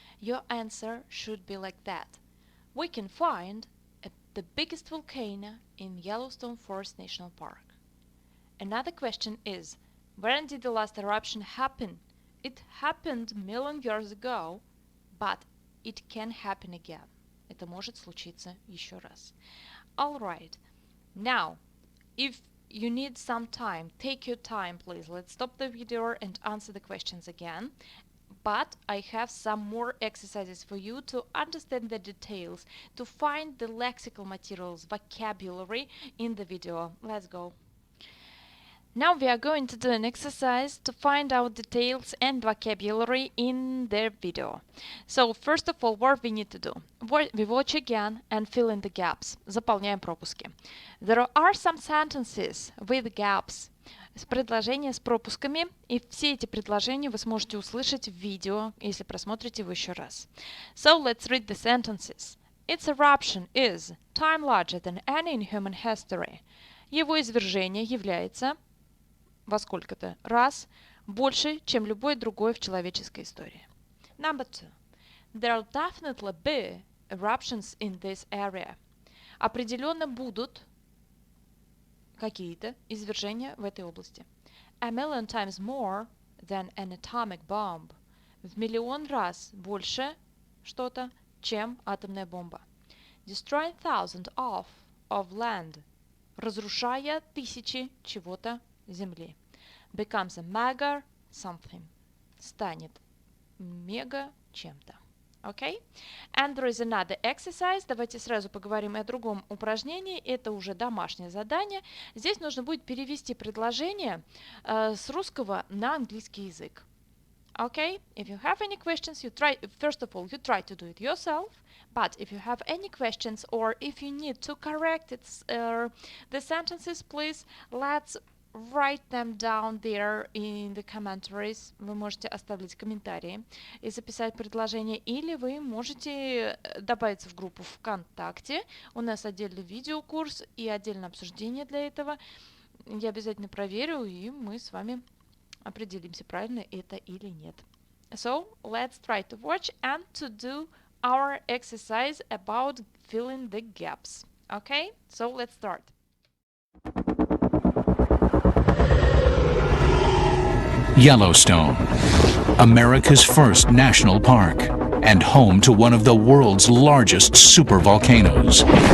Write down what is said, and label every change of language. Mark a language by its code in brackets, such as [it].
[en] Your answer should be like that. We can find the biggest volcano in Yellowstone Forest National Park. Another question is, when did the last eruption happen? It happened a million years ago, but it can happen again. [ru] Это может случиться еще раз. [en] Alright, now, if you need some time, take your time, please. Let's stop the video and answer the questions again. But I have some more exercises for you to understand the details, to find the lexical materials, vocabulary in the video. Let's go. Now we are going to do an exercise to find out details and vocabulary in the video. So first of all, what we need to do? We watch again and fill in the gaps. [ru] Заполняем пропуски. [en] There are some sentences with gaps. [ru] Предложения с пропусками, и все эти предложения вы сможете услышать в видео, если просмотрите его еще раз. [en] So let's read the sentences. Its eruption is time larger than any in human history. [ru] Его извержение является во сколько-то раз больше, чем любое другое в человеческой истории. [en] Number 2. There'll definitely be eruptions in this area. [ru] Определенно будут какие-то извержения в этой области. [en] A million times more than an atomic bomb. [ru] В миллион раз больше что-то, чем атомная бомба. [en] Destroying thousands of land. [ru] Разрушая тысячи чего-то земли. [en] Becomes a mega something. [ru] Станет мега чем-то. [en] Okay? And there is another exercise. [ru] Давайте сразу поговорим о другом упражнении. Это уже домашнее задание. Здесь нужно будет перевести предложение с русского на английский язык. [en] Okay? If you have any questions, first of all, you try to do it yourself. But if you have any questions or if you need to correct the sentences, please let's write them down there in the commentaries. [ru] Вы можете оставить комментарии и записать предложение, или вы можете добавиться в группу ВКонтакте. У нас отдельный видеокурс и отдельное обсуждение для этого. Я обязательно проверю, и мы с вами определимся, правильно это или нет. [en] So, let's try to watch and to do our exercise about filling the gaps. Okay? So, let's start. Yellowstone, America's first national park and home to one of the world's largest supervolcanoes.